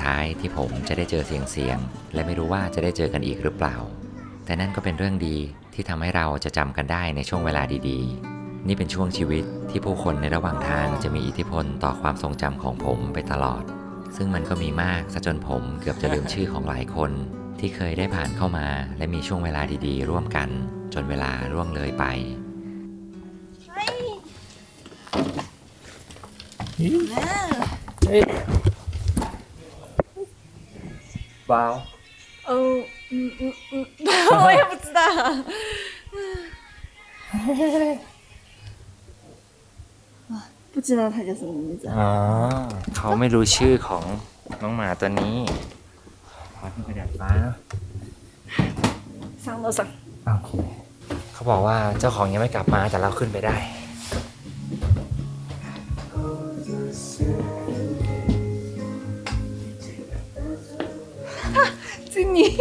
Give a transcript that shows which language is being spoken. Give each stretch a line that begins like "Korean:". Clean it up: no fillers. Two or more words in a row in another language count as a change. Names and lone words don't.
Thai: ท้ายที่ผมจะได้เจอเสียงและไม่รู้ว่าจะได้เจอกันอีกหรือเปล่าแต่นั่นก็เป็นเรื่องดีที่ทำให้เราจะจำกันได้ในช่วงเวลาดีๆนี่เป็นช่วงชีวิตที่ผู้คนในระหว่างทางจะมีอิทธิพลต่อความทรงจำของผมไปตลอดซึ่งมันก็มีมากซะจนผมเกือบจะลืมชื่อของหลายคนที่เคยได้ผ่านเข้ามาและมีช่วงเวลาดีๆร่วมกันจนเวลาล่วงเลยไป ว้าว
Chinese: 我也不知道不知道它叫什么名字
Thai: เขาไม่รู้ชื่อของน้องหมาตัวนี้ขอขึ้นไปดัดฟ้า
Chinese: 上楼上
Thai: โอเคเขาบอกว่าเจ้าของยังไม่กลับมาแต่เราขึ้นไปได้
Chinese: 这你